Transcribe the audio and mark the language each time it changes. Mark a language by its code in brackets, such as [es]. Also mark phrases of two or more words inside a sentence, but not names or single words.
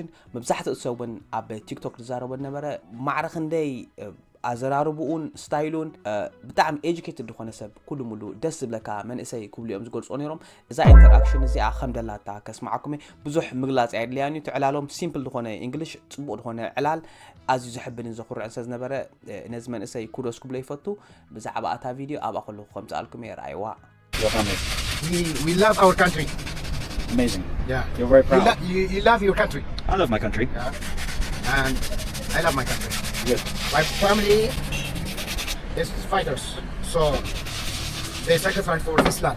[ti] መብዛሕትኡ ሰውን ኣብ ቲክቶክ ዝዛረቡ ነበረ ማዕረኽ እንደይ ኣዘራርቡኡን ስታይሉን ብጣዕሚ ኤጁኬትድ ዝኾነ ሰብ ኩሉ ሙሉ ደስ ዝብለካ መንእሰይ ክብልዮም ዝገልጾ ነይሮም እዛ ኢንተራክሽን እዚኣ ከምደላታ ከስማዓኩም ብዙሕ ምግላጽ ኣይድልያኒ ትዕላሎም ሲምፕል ዝኾነ እንግሊሽ ጽቡቕ ዝኾነ ዕላል ኣዝዩ ዝሕብንን ዘኹርዕን ሰብ ዝነበረ ነዚ መንእሰይ ኩዶስ ክብሎ ይፈቱ ብዛዕባ እታ ቪድዮ ኣብኣ ከለኹ ከም ዝኣልኩም የርኣይዋ [en] We love our country. Amazing. Yeah. You're very proud. You love your country. I love my country. Yeah. And I love my country. Good. My family is fighters, so they sacrificed for this land.